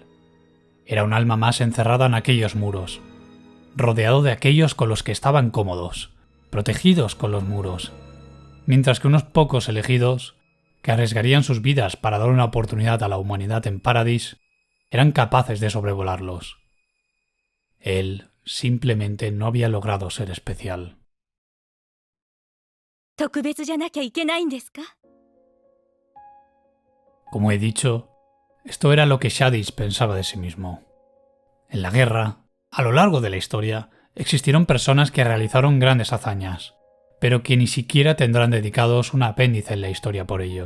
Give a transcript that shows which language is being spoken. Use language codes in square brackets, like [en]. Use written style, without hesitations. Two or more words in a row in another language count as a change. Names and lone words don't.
[es] Era un alma más encerrada en aquellos muros, rodeado de aquellos con los que estaban cómodos, protegidos con los muros, mientras que unos pocos elegidos, que arriesgarían sus vidas para dar una oportunidad a la humanidad en Paradis, eran capaces de sobrevolarlos. Él simplemente no había logrado ser especial. [ja] 特別じゃなきゃいけないんですか？ [es] Como he dicho, esto era lo que Shadis pensaba de sí mismo. En la guerra, a lo largo de la historia, existieron personas que realizaron grandes hazañas, pero que ni siquiera tendrán dedicados un apéndice en la historia por ello.